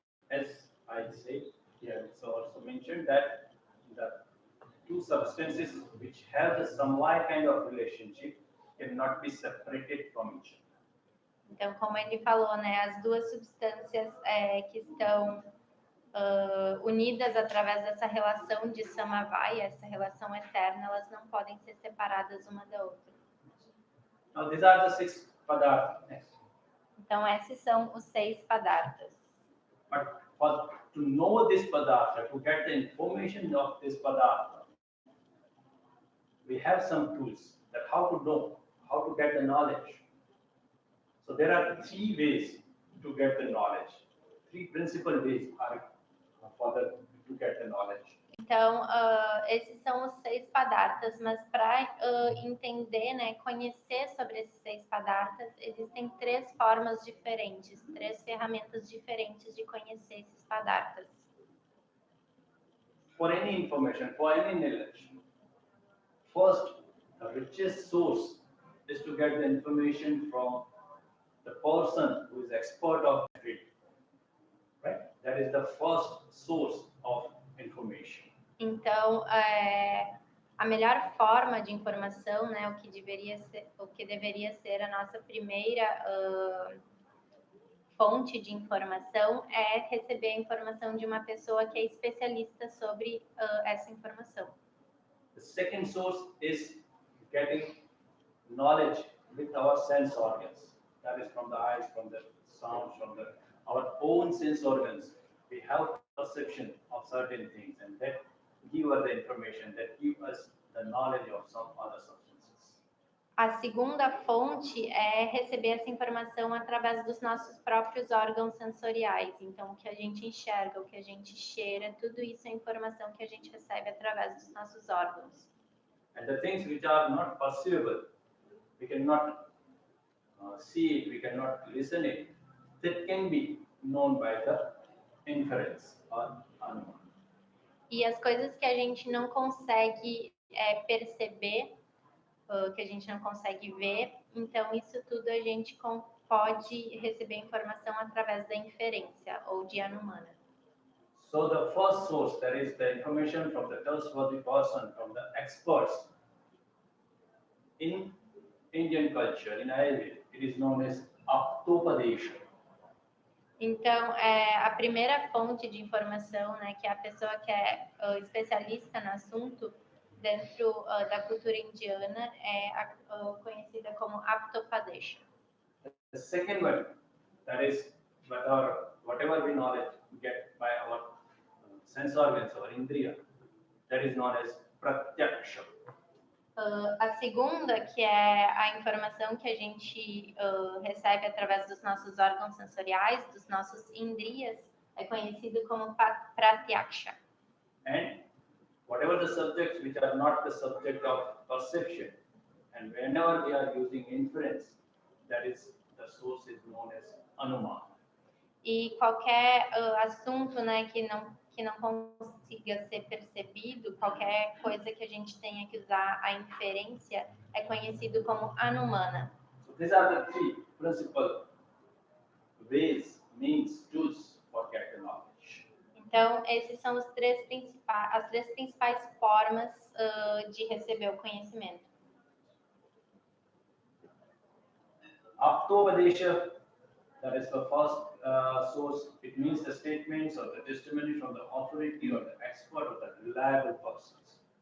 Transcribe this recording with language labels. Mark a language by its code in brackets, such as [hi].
[en] As I said, here it's also mentioned that the two substances which have the samvaya kind of relationship cannot be separated from each other. [pt] Então, como ele falou, né, as duas substâncias que estão unidas através dessa relação de samavaya, essa relação eterna, elas não podem ser separadas uma da outra. [en] Now these are the 6 padarthas. [pt] Então, esses são os 6 padarthas. [en] But to know this padartha, to get the information of this padartha, we have some tools that how to know, how to get the knowledge. So there are 3 ways to get the knowledge. 3 principal ways are to get the knowledge. [pt] Então, esses são os 6 padarthas, mas para entender, né, conhecer sobre esses 6 padarthas, existem 3 formas diferentes, 3 ferramentas diferentes de conhecer esses padarthas. [en] For any information, for any knowledge, first, the richest source is to get the information from the person who is expert of the field. Right? That is the first source of information. [pt] Então, a melhor forma de informação, né, o que deveria ser a nossa primeira fonte de informação é receber a informação de uma pessoa que é especialista sobre essa informação. [en] The second source is getting knowledge with our sense organs. That is from the eyes, from the sounds, from our own sense organs. We have perception of certain things, and that give us the information, that give us the knowledge of some other substances. [pt] A segunda fonte é receber essa informação através dos nossos próprios órgãos sensoriais. Então, o que a gente enxerga, o que a gente cheira, tudo isso é informação que a gente recebe através dos nossos órgãos. [en] And the things which are not perceivable, we cannot see it, we cannot listen it, that can be known by the inference or anuma. [pt] E as coisas que a gente não consegue perceber, que a gente não consegue ver, então isso tudo a gente pode receber informação através da inferência ou de anumana. [en] So the first source, that is the information from the trustworthy person, from the experts. In Indian culture, in Ayurveda, it is known as aptopadesha. [pt] Então, a primeira fonte de informação, né, que é a pessoa que é especialista no assunto, dentro da cultura indiana, é conhecida como aptopadesha. [en] The second one, that is whatever we knowledge we get by our sense organs, our indriya, that is known as pratyaksha. [pt] A segunda, que é a informação que a gente recebe através dos nossos órgãos sensoriais, dos nossos indriyas, é conhecido como pratyaksha. [en] And whatever the subjects which are not the subject of perception, and whenever we are using inference, that is the source is known as anuma. [pt] E qualquer assunto, né, que não consiga ser percebido, qualquer coisa que a gente tenha que usar a inferência, é conhecido como anumana. [en] So these are the three principal ways, means, tools for getting knowledge. [pt] Então, esses são as três principais formas de receber o conhecimento. [en] Aptopadesha, that is the first source. It means the statements or the testimony from the authority or the expert or the reliable persons.